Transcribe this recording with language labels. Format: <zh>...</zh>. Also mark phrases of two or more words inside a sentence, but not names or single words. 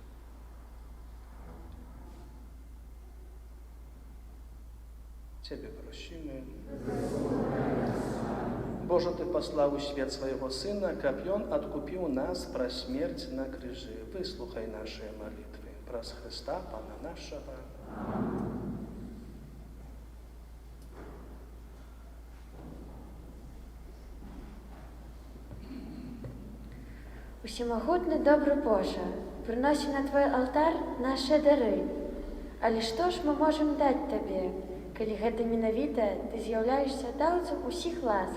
<pl>Ciebie prosimy. Boże, Ty posłał świat swojego Syna, aby On odkupił nas przez śmierć na krzyżu. Wysłuchaj naszej modlitwy. Przez Chrysta, Pana naszego.</pl> <be>Усемагутны добры Божа, прыносім на Твой алтар нашы дары. Але што ж мы можам даць Табе, калі гэта менавіта Ты з'яўляешся даўцам усіх ласк?</be>